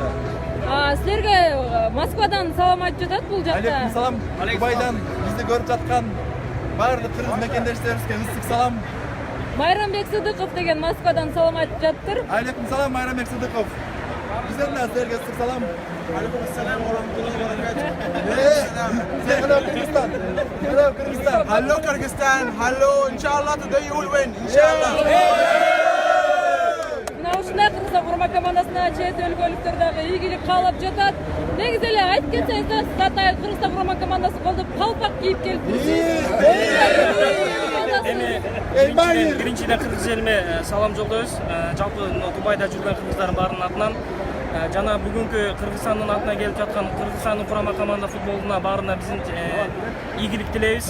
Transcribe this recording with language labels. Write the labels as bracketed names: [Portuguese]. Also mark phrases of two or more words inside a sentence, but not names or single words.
[Kyrgyz] Силерге Москвадан салам айтып жатат бул жакта. [Arabic] عليكم السلام. [Kyrgyz] Дубайдан бизди көрүп жаткан бардык кыргыз мекендештерибизге ысык салам. Майрамбек Сыдыков деген Москвадан салам айтып жатыптыр. [Arabic] عليكم السلام, [Kyrgyz] Майрамбек Сыдыков. Бизден да силерге ысык салам. [Arabic] عليكم السلام ورحمة الله وبركاته. [English] Hello Kyrgyzstan. Hello Kyrgyzstan. Hello Kyrgyzstan. Hello. Inshallah today you will win. Inshallah. [Kyrgyz] Мына ушундай Кыргызстан курама командасына чет өлкөлүктөр дагы ийгилик каалап жатат. Негизи эле айтып кетсеңиз, Кыргызстан курама командасы колдоп калпак кийип келиптир. командасы. Биринчиден кыргыз элиме салам жолдойбуз. Жалпы Дубайда жүргөн кыргыздардын баарынын атынан жана бүгүнкү Кыргызстандын атынан келип жаткан Кыргызстандын курама команда футболуна баарына биздин ийгилик тилейбиз.